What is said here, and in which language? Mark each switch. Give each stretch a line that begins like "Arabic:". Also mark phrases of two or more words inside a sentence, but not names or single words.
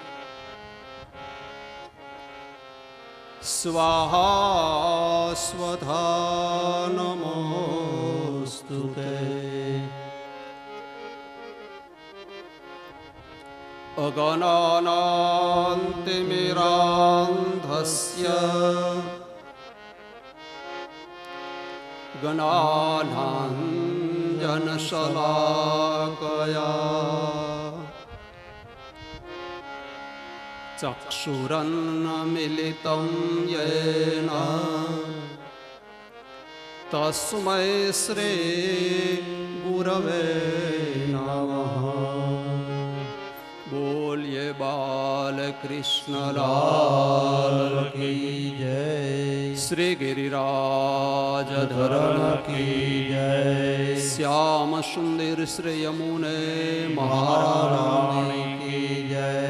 Sanskrit: સ્વાહા સ્વધા નમોસ્તુતે અગનાનાન્તિમિરાન્ધસ્ય ગણાનાञ्जनशलाकया चक्षुरन्मिलितं येन तस्मै श्री गुरवे नमः बोलिए बाल कृष्ण लाल
Hindi: की जय श्री गिरिराज धरण की जय श्याम सुंदर श्री यमुने महारानी की जय